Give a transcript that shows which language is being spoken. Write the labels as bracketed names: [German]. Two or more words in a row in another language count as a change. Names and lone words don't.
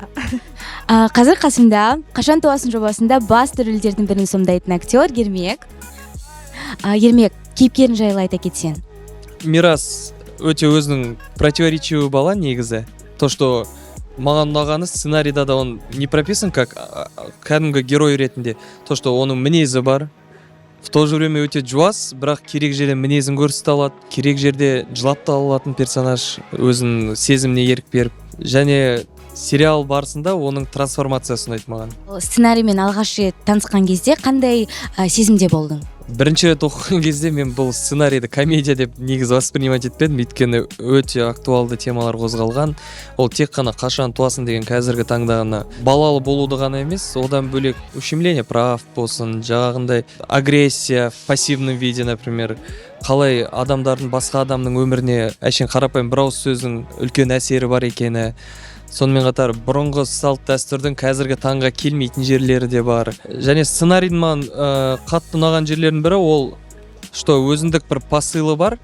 [Kazakh] Қазір қасымда «Қашан туасың» жобасында басты рөлдердің бірін сомдайтын актер Ермек. Ермек, кейіпкерің жайлы айта кетсең. Мирас өте өзінің противоречивый бала негізі. [Russian] То, что [Kazakh] маған ұнағаны сценарийда да [Russian] он не прописан как [Kazakh] кәдімгі герой ретінде. [Russian] То, что [Kazakh] оның мінезі бар. [Russian] В то же время [Kazakh] өте жуас, бірақ керек жерде мінезін көрсете алады, керек жерде жылап та алатын персонаж, өзінің сезіміне ерік беріп. Және сериал барысында оның трансформациясын айтты маған. Сценариймен алғаш рет танысқан кезде қандай сезімде болдың? Бірінші рет оқыған кезде мен бұл сценарийді комедия деп негізі воспринимать етпедім, өйткені өте актуалды темалар қозғалған. Ол тек қана қашан туасың деген қазіргі таңдағына балалы болуды ғана емес, одан бөлек [Russian] ущемление прав [Kazakh] болсын, жағағындай [Russian] агрессия в пассивном виде, например, [Kazakh] қалай адамдардың басқа адамның өміріне әшейін қарапайым бір ауыз сөздің үлкен әсері бар екені. Сонымен қатар бұрынғы салт дәстүрдің қазіргі таңға келмейтін жерлері де бар. Және сценарийдің маған қатты ұнаған жерлердің бірі ол, что өзіндік бір посылы бар.